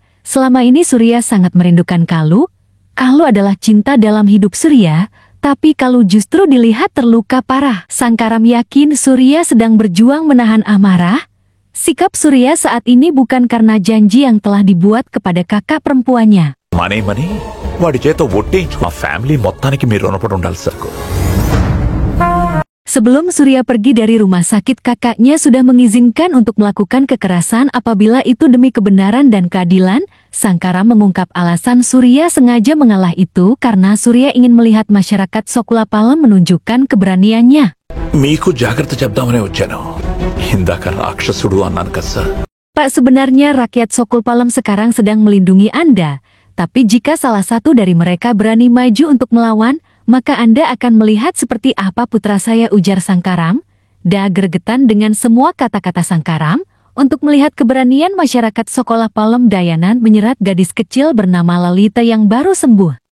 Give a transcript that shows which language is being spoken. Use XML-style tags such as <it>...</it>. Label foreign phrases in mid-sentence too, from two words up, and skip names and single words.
<id>Selama ini Surya sangat merindukan Kalu. Kalu adalah cinta dalam hidup Surya, tapi Kalu justru dilihat terluka parah. Sangkaram yakin Surya sedang berjuang menahan amarah. Sikap Surya saat ini bukan karena janji yang telah dibuat kepada kakak perempuannya.</id> <te>మనీ వాడి చేత ఒట్టేయించు మా ఫ్యామిలీ మొత్తానికి మీరు రుణపడి ఉండాలి సార్.</te> <id>Sebelum Surya pergi dari rumah sakit, kakaknya sudah mengizinkan untuk melakukan kekerasan apabila itu demi kebenaran dan keadilan. Sangkaram mengungkap alasan Surya sengaja mengalah itu karena Surya ingin melihat masyarakat Sokulapalam menunjukkan keberaniannya.</id> <te>మీకు జాగ్రత్త చెప్దామనే వచ్చాను. ఇందాక రాక్షసుడు అన్నాను కదా సార్.</te> <id>Pak, sebenarnya rakyat Sokulapalam sekarang sedang melindungi Anda. Tapi jika salah satu dari mereka berani maju untuk melawan, maka Anda akan melihat seperti apa putra saya, ujar Sangkaram. Da gregetan dengan semua kata-kata Sangkaram. Untuk melihat keberanian masyarakat Sokolapalam, Dayanan menyerat gadis kecil bernama Lalita yang baru sembuh.</id>